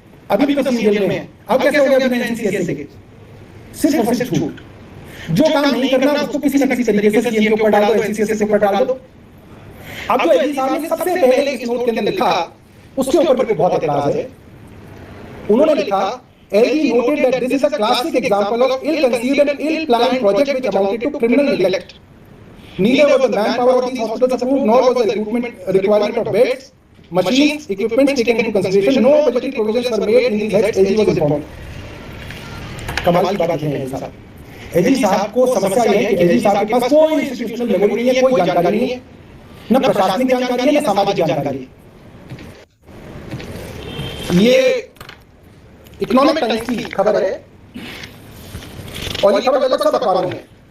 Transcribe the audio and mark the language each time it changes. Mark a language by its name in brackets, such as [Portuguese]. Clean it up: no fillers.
[Hindi] अभी भी तो सीरियल में है, अब कैसे हो गया बिना एलजीसीएससी के? सिर्फ और सिर्फ झूठ। जो काम नहीं करना उसको किसी न किसी तरीके से सीएम के ऊपर डाल दो, एलजीसीएससी के ऊपर डाल दो। अब जो एलजी साहब ने सबसे पहले इस नोट के अंदर लिखा, उसके ऊपर भी बहुत एतराज है। उन्होंने लिखा, [English] LG noted that this is a classic example of ill-conceived and ill-planned project which amounted to criminal neglect. Neither was the manpower of these hospitals approved, nor was the recruitment requirement of beds, machines, equipment taken into consideration. No budgetary provisions were made in these heads. LG was informed. [Hindi] कमाल की बात है LG साहब। LG साहब को समस्या यह है कि LG साहब के पास कोई इंस्टीट्यूशनल मेमोरी नहीं है, कोई जानकारी नहीं है, न प्रशासनिक जानकारी है, न सामाजिक जानकारी है। ये इकोनॉमिक टाइम्स की खबर है, और ये खबर लगभग सब अखबारों में है।